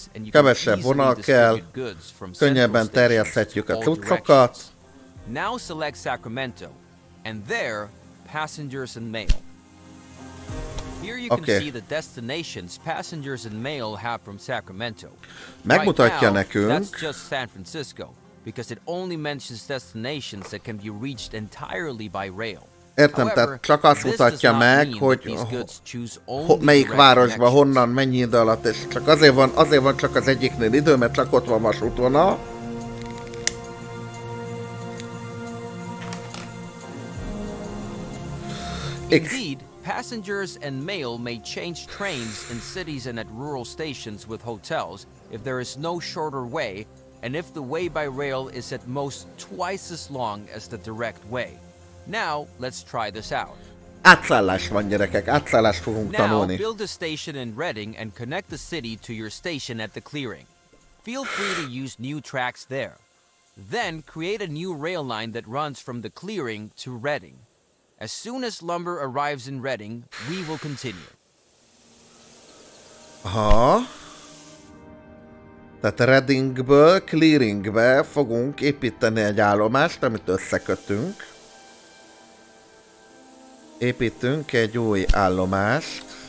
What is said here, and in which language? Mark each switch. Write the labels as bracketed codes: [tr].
[hu] Kevesebb vonal kell, könnyebben terjeszthetjük a cuccokat. [en] Now select Sacramento, and there, passengers and mail. Here you can see the destinations passengers and mail have from Sacramento. [hu] Megmutatja nekünk. [en] That's just San Francisco, because it only mentions destinations that can be reached entirely by rail. [hu] Értem, tehát csak azt mutatja meg, hogy melyik városban, honnan, mennyi idő alatt, és csak azért van csak az egyiknél idő, mert csak ott van vasútvonal. [en] Indeed, passengers and mail may change trains in cities and at rural stations with hotels if there is no shorter way and if the way by rail is at most twice as long as the direct way. Now, let's try this out. [hu] Átszállás van, gyerekek, átszállást fogunk tanulni. [en] Now, build a station in Reading and connect the city to your station at the clearing. Feel free to use new tracks there. Then, create a new rail line that runs from the clearing to Reading. As soon as lumber arrives in Reading, we will continue. [hu] Aha. Tehát Readingből clearingbe fogunk építeni egy állomást, amit összekötünk. Építünk egy új állomást.